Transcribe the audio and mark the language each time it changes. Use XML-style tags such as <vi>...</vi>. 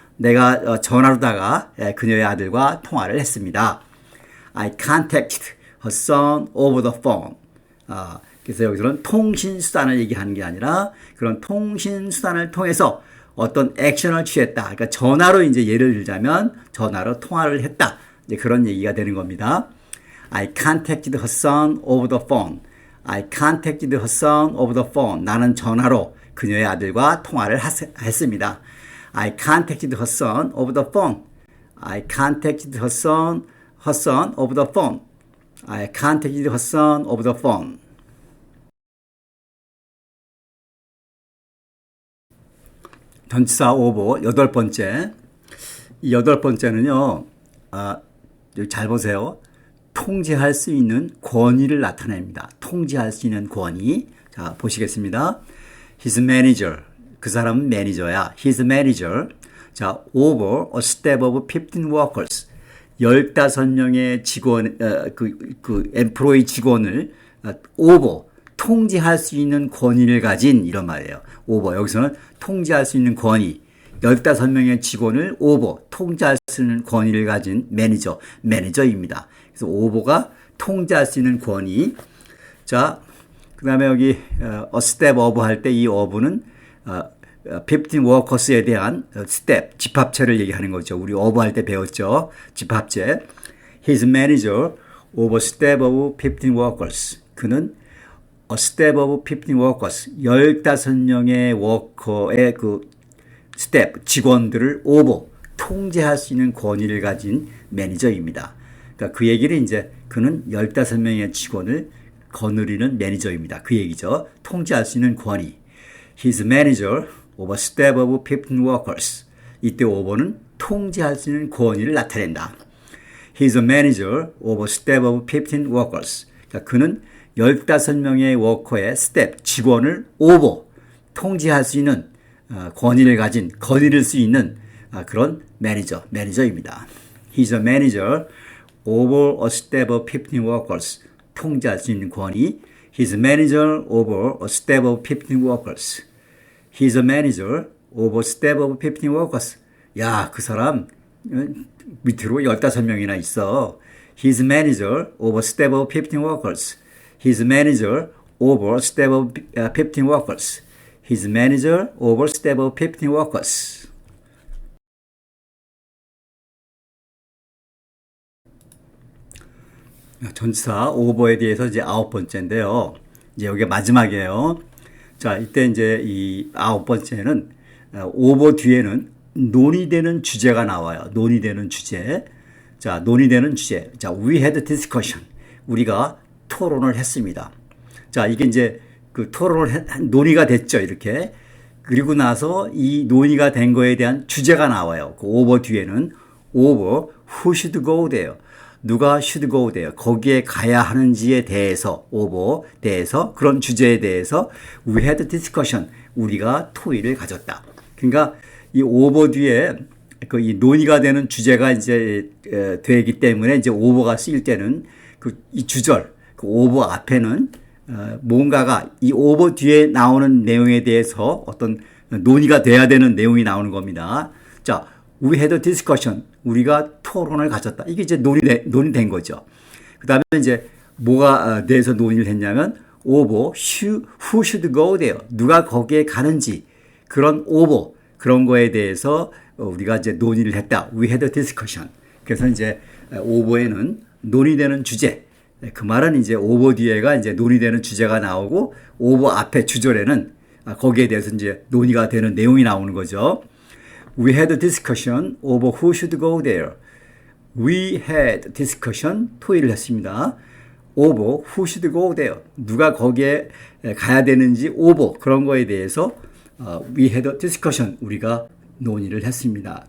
<ko>내가 전화로다가 그녀의 아들과 통화를 했습니다.</ko> <en>I contacted her son over the phone.</en> <ko>그래서 여기서는 통신수단을 얘기하는 게 아니라 그런 통신수단을 통해서 어떤 액션을 취했다. 그러니까 전화로 이제 예를 들자면 전화로 통화를 했다. 이제 그런 얘기가 되는 겁니다.</ko> <en>I contacted her son over the phone. I contacted her son over the phone.</en> <ko>나는 전화로 그녀의 아들과 통화를 했습니다.</ko> <en>I contacted her son over the phone. I contacted her son over the phone. I contacted her son over the phone.</en> <ko>전치사 over 여덟 번째. 이 여덟 번째는요. 여기 잘 보세요. 통제할 수 있는 권위를 나타냅니다. 통제할 수 있는 권위. 자, 보시겠습니다.</ko> <en>His manager.</en> <ko>그 사람은 매니저야. His manager.</ko> <en>자, over a staff of 15 workers.</en> <ko>15명의 직원, employee 직원을 over, 통제할 수 있는 권위를 가진 이런 말이에요.</ko> <en>over.</en> <ko>여기서는 통제할 수 있는 권위. 15명의 직원을 over, 통제할 수 있는 권위를 가진 매니저입니다. 그래서 over가 통제할 수 있는 권위. 자, 그 다음에 여기</ko> <en>a step of</en> <ko>할 때 이 over는 15 workers에 대한 step, 집합체를 얘기하는 거죠. 우리 over 할 때 배웠죠. 집합체.</ko> <en>His manager over a step of 15 workers.</en> <ko>그는</ko> <en>a step of 15 workers,</en> <ko>15명의 워커의 그 스텝, 직원들을 over, 통제할 수 있는 권위를 가진 매니저입니다. 그러니까 그 얘기를 이제 그는 15명의 직원을 거느리는 매니저입니다. 그 얘기죠. 통제할 수 있는 권위.</ko> <en>His manager over staff of 15 workers.</en> <ko>이때 over는 통제할 수 있는 권위를 나타낸다.</ko> <en>His manager over staff of 15 workers.</en> <ko>그러니까 그는 15명의 워커의 스텝, 직원을 over, 통제할 수 있는 권위를 가진, 거느릴 수 있는 그런 매니저입니다.</ko> <en>He's a manager over a staff of 15 workers.</en> <ko>통제할 수 있는 권위.</ko> <en>He's a manager over a staff of 15 workers. He's a manager overstep of 15 workers.</en> <ko>야, 그 사람 밑으로 15명이나 있어.</ko> <en>His manager overstep of 15 workers. His manager overstep of 15 workers. His manager overstep of 15 workers.</en> <ko>전치사 over에 대해서 이제 9번째인데요. 이제 여기가 마지막이에요. 자, 이때 이제 이 9번째는 over 뒤에는 논의되는 주제가 나와요. 논의되는 주제. 자, 논의되는 주제. 자,</ko> <en>we had a discussion.</en> <ko>우리가 토론을 했습니다. 자, 이게 이제 그 논의가 됐죠. 이렇게. 그리고 나서 이 논의가 된 거에 대한 주제가 나와요. 그</ko> <en>over</en> <ko>뒤에는</ko> <en>over who should go there.</en> <ko>누가</ko> <en>should go there.</en> <ko>거기에 가야 하는지에 대해서 over 대해서 그런 주제에 대해서</ko> <en>we had a discussion.</en> <ko>우리가 토의를 가졌다. 그러니까 이 over 뒤에 그 이 논의가 되는 주제가 이제 되기 때문에 이제 over가 쓰일 때는 그 이 주절 그 over 앞에는 뭔가가 이 over 뒤에 나오는 내용에 대해서 어떤 논의가 돼야 되는 내용이 나오는 겁니다. 자,</ko> <en>we had a discussion.</en> <ko>우리가 토론을 가졌다. 이게 이제 논의된 거죠. 그 다음에 이제 뭐가 대해서 논의를 했냐면</ko> <en>over who should go there.</en> <ko>누가 거기에 가는지 그런 over 그런 거에 대해서 우리가 이제 논의를 했다.</ko> <en>We had a discussion.</en> <ko>그래서 이제 over에는 논의되는 주제. 그 말은 이제 over 뒤에가 이제 논의되는 주제가 나오고 over 앞에 주절에는 거기에 대해서 이제 논의가 되는 내용이 나오는 거죠.</ko> <en>We had a discussion over who should go there. We had discussion</en> <ko>토의를 했습니다.</ko> <en>over who should go there.</en> <ko>누가 거기에 가야 되는지 over 그런 거에 대해서</ko> <en>we had a discussion</en> <ko>우리가 논의를 했습니다.</ko>